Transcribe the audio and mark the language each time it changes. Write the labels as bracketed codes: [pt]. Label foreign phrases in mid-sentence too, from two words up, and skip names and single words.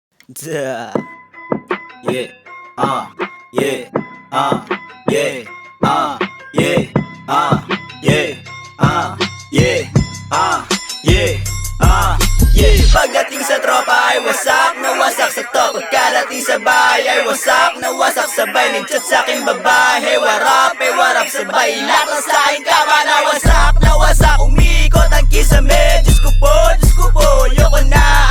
[en] Duh. Yeah, yeah, yeah, yeah, yeah, yeah, yeah, yeah. [tl] Pagdating sa tropa ay wasak na wasak sa to. Pagkadating sa bahay ay wasak na wasak sabay. Nag-chat sa'king babae, [en] hey what up [tl] sabay. Lahat na sa'kin kama na wasak. Umikot ang kisame, Diyos ko po, yoko na.